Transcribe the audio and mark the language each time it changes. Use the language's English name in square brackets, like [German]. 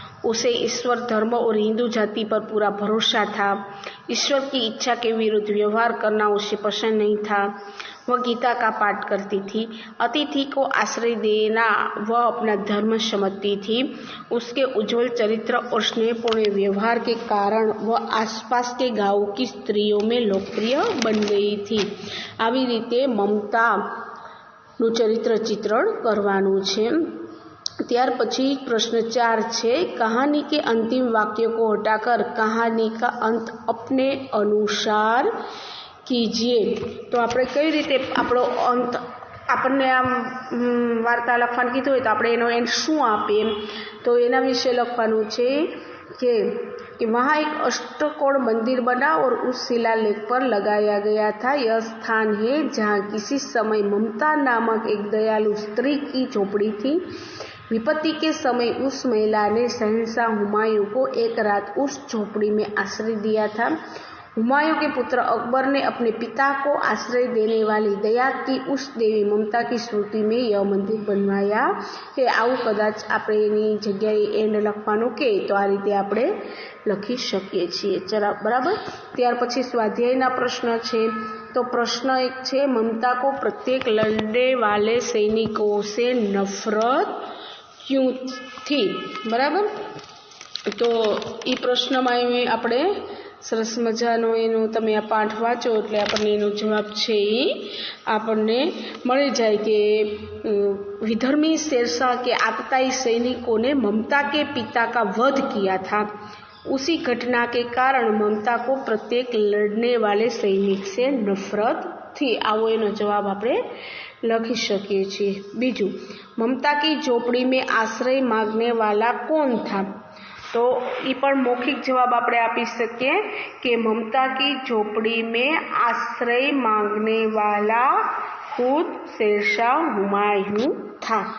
[Hindi] उसे ईश्वर, धर्म और हिंदू जाति पर पूरा भरोसा था, ईश्वर की इच्छा के विरुद्ध व्यवहार करना उसे पसंद नहीं था, वह गीता का पाठ करती थी, अतिथि को आश्रय देना वह अपना धर्म समझती थी, उसके उज्जवल चरित्र और स्नेहपूर्ण व्यवहार के कारण वह आसपास के गांव की स्त्रियों में लोकप्रिय बन गई थी। [Gujarati] આવી રીતે મમતાનું ચરિત્ર ચિત્રણ કરવાનું છે। ત્યાર પછી [Hindi] प्रश्न 4 છે, कहानी के अंतिम वाक्य को हटाकर कहानी का अंत अपने अनुसार कीजिए। [Gujarati] तो આપણે કઈ રીતે આપણો અંત, આપણને આમ વાર્તા લખવાનું કીધું હોય તો આપણે એનો એન્ડ શું આપીએ, તો એના વિશે લખવાનું છે [Hindi] कि वहाँ एक अष्टकोण मंदिर बना और उस शिलालेख पर लगाया गया था। यह स्थान है जहाँ किसी समय ममता नामक एक दयालु स्त्री की झोपड़ी थी। विपत्ति के समय उस महिला ने शहंशाह हुमायूं को एक रात उस झोपड़ी में आश्रय दिया था। हुमायूं के पुत्र अकबर ने अपने पिता को आश्रय देने वाली दया की उस देवी ममता की स्मृति में यह मंदिर बनवाया है। [Gujarati] आવું कदाच આપણે એની જગ્યાએ એન્ડ લખવાનું કે તો આ રીતે આપણે લખી શકીએ છીએ। ચલો બરાબર। ત્યાર પછી સ્વાધ્યાયના પ્રશ્ન છે। [Hindi] तो प्रश्न 1 છે, ममता को प्रत्येक लड़ने वाले सैनिकों से नफरत क्यों थी। बराबर। तो ये प्रश्न में આપણે [Gujarati] સરસ મજાનો એનો તમે આ પાઠ વાંચો એટલે આપણને એનો જવાબ છે એ આપણને મળી જાય કે [Hindi] विधर्मी शेरशाह के आतताई सैनिकों ने ममता के पिता का वध किया था। उसी घटना के कारण ममता को प्रत्येक लड़ने वाले सैनिक से नफरत थी। [Gujarati] आवो एनो जवाब आपणे लखी शकीए छीए। बीजू, [Hindi] ममता की झोपड़ी में आश्रय मांगने वाला कौन था? तो ये पर मौखिक जवाब [Gujarati] आपणे आपी सकीए [Hindi] कि ममता की झोपड़ी में आश्रय मांगने वाला खुद शेरशाह हुमायूं था।